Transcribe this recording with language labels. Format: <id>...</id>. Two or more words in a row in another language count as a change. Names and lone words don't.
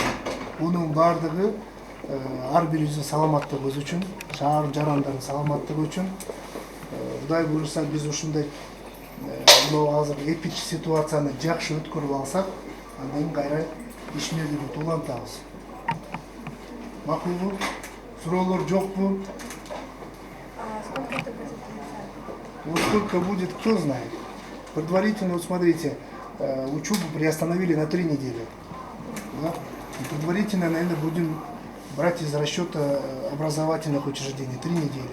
<ky>Бунун бардыгы ар бирибиздин саламаттыгыбыз үчүн, шаардын жарандардын саламаттыгы үчүн. Кудай буюрса биз ушундай мына азыр эпич ситуацияны жакшы өткөрүп алсак, андан кийин кайра ишмердүүлүктү улантабыз. Макулбу? Суроолор жокпу?</ky> <ru>Вот сколько будет, кто знает. Предварительно, вот смотрите, учебу приостановили на 3 недели. Да? И предварительно, наверное, будем брать из расчета образовательных учреждений 3 недели.</ru>